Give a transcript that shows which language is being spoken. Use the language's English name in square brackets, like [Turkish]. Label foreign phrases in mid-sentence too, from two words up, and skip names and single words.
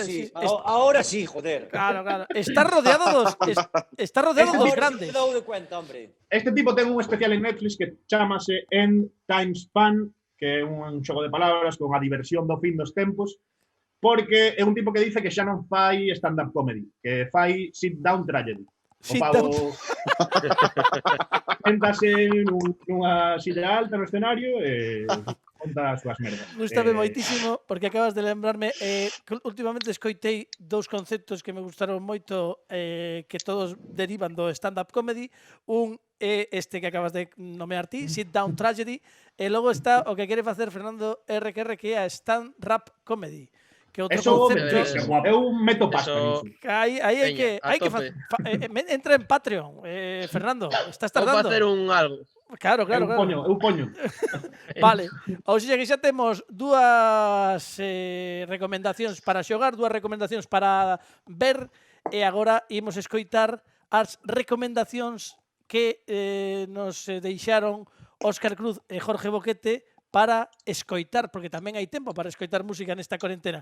[Spanish] Sí. Ahora sí, joder. [Galician] Claro. Está rodeado dos grandes. Dou de cuenta, hombre. Este tipo ten un especial en Netflix que chamase End Time Span, que é un xogo de palabras con a diversión do fin dos tempos, porque é un tipo que dice que xa non fai [English] stand-up comedy, [Galician] que fai [English] sit-down tragedy. [Galician] O pavo sentase nunha silla alta no escenario e conta as súas merdas. Gústame moitísimo porque acabas de lembrarme últimamente escoitei dous conceptos que me gustaron moito que todos derivan do [English] stand-up comedy. [Galician] Un é este que acabas de nomear ti, [English] sit down tragedy, [Galician] e logo está o que quere facer Fernando RQR, que é a [English] stand-rap comedy. [Galician] Que outro concepto é un meto pasta. Aí hai que entra en Patreon, Fernando, estás tardando. Vou facer Claro. Eu poño. Vale, ou seja que xa temos dúas recomendacións para xogar, dúas recomendacións para ver, e agora imos escoitar as recomendacións que nos deixaron Óscar Cruz e Jorge Boquete para escoitar, porque tamén hai tempo para escoitar música nesta cuarentena.